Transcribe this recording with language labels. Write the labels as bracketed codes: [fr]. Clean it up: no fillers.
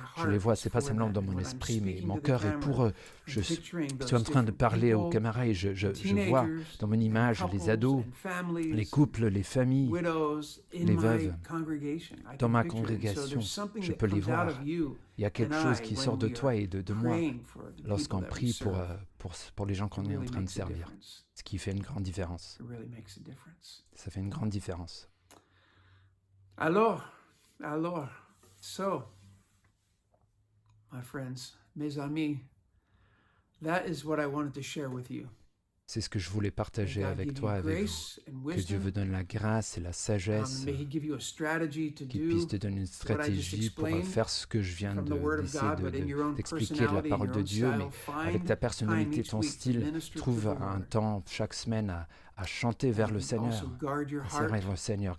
[fr] Je les vois, c'est pas seulement dans mon esprit, mais mon cœur est pour eux. Je suis en train de parler aux caméras et je vois dans mon image les ados, les couples, les familles, les veuves. Dans ma congrégation, je peux les voir. Il y a quelque chose qui sort de toi et de moi lorsqu'on prie pour les gens qu'on est en train de servir. Ce qui fait une grande différence. Ça fait une grande différence. [en] Alors, so, my friends, [fr] mes amis, [en] that is what I wanted to share with you. [fr] C'est ce que je voulais partager avec toi, avec vous. Que Dieu vous donne la grâce et la sagesse, qu'il puisse te donner une stratégie pour faire ce que je viens d'expliquer de la parole de Dieu, mais avec ta personnalité, ton style, trouve un temps chaque semaine à chanter vers le Seigneur, à servir le Seigneur.